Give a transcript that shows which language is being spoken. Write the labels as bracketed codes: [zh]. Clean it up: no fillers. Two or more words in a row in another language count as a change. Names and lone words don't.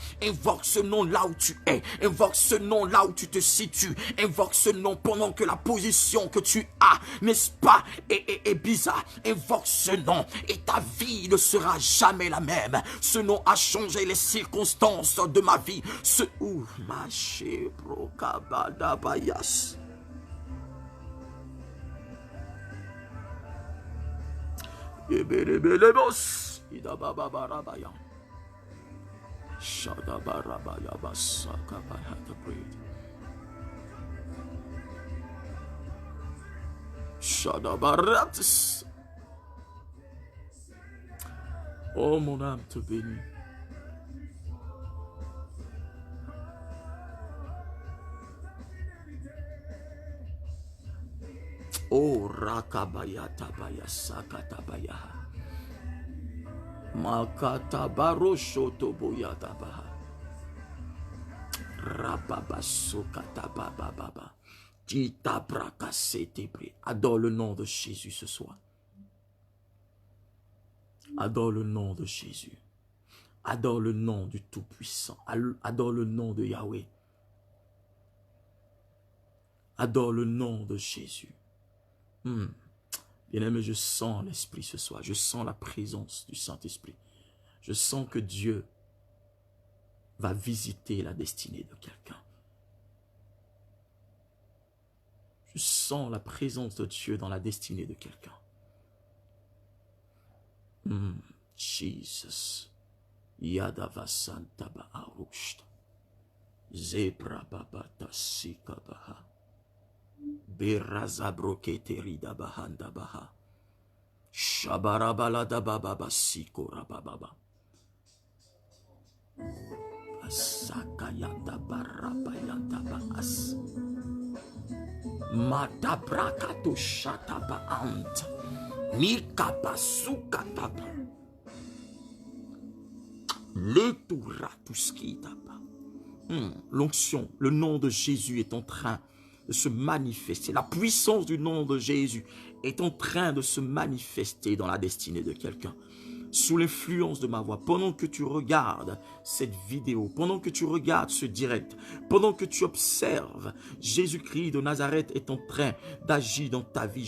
[fr] Invoque ce nom là où tu es. Invoque ce nom là où tu te situes. Invoque ce nom pendant que la position que tu as, n'est-ce pas, est bizarre. Invoque ce nom et ta vie ne sera jamais la même. Ce nom a changé les circonstances de ma vie. Ce ou ma chebrokabadabayas. Ebelebelebos idababarabaya. Shadabarabaya basakabaya the bread. Shadabaratis. Oh, mon âme te bénit. Oh, rakabaya tabaya sakatabaya. Makatabaro shotoboya tabaha. Rababasukatabababa. Adore le nom de Jésus ce soir. Adore le nom de Jésus. Adore le nom du Tout-Puissant. Adore le nom de Yahweh. Adore le nom de Jésus. Bien-aimé, je sens l'Esprit ce soir. Je sens la présence du Saint-Esprit. Je sens que Dieu va visiter la destinée de quelqu'un. Je sens la présence de Dieu dans la destinée de quelqu'un. Jesus. Yadavasantaba arushta. Zebra babata sikabaha. Berazabroketerida bahanda baha. Shabarabalada bababa sikora bababa. Asakayata barabayata baas. Matabrakato shataba ant. Mikapa sukataba. Leturatuskitaba. L'onction, le nom de Jésus est en train de se manifester. La puissance du nom de Jésus est en train de se manifester dans la destinée de quelqu'un. Sous l'influence de ma voix, pendant que tu regardes cette vidéo, pendant que tu regardes ce direct, pendant que tu observes, Jésus-Christ de Nazareth est en train d'agir dans ta vie.